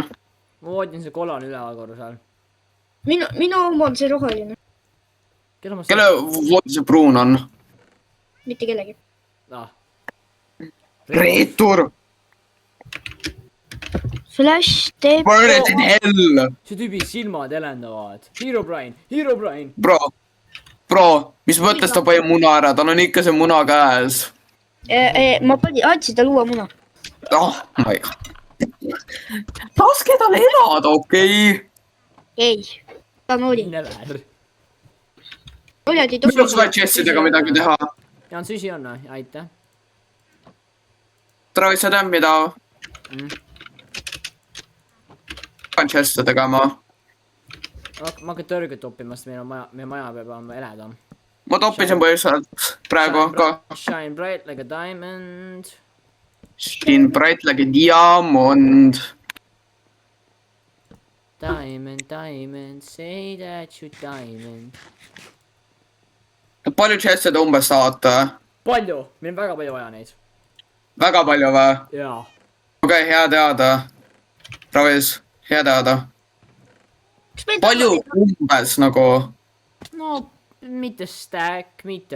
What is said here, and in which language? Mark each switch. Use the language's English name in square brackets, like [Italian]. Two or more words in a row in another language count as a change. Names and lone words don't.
[Estonian] Ma voodin see kollane üleval korrusel. Minu oma on see roheline. Kelle voodi see pruun on? Mitte kellegi. Reetur! Flash teeb... [English] Burn in hell! [Estonian] See tüübi silmad elendavad. Herobrine! Bro, mis mõttes ta pani muna ära? Tal on ikka see muna käes. Ma andsin tal uue muna. [English] Oh my god. [Estonian] Laske tal elada, okei? Ei, ta on oli. Never. Mis on sulle chestidega midagi teha? Jaan, süsi on, aitäh. Travis, sa tead mida? Pean chest'e tegema. Ma hakkan tõrget toppimast, meie maja peab olema eledam. Ma toppisin põhjuselt praegu ka. [English] Shine bright like a diamond. Shine bright like a diamond. Diamond, say that you diamond. [Estonian] Palju chest'e te umbes saate? Palju, meil on väga palju vaja neid. Väga palju või? Jaa. Okei, hea teada. Travis, hea teada. Palju umbes nagu? No, mitte stack, mitte...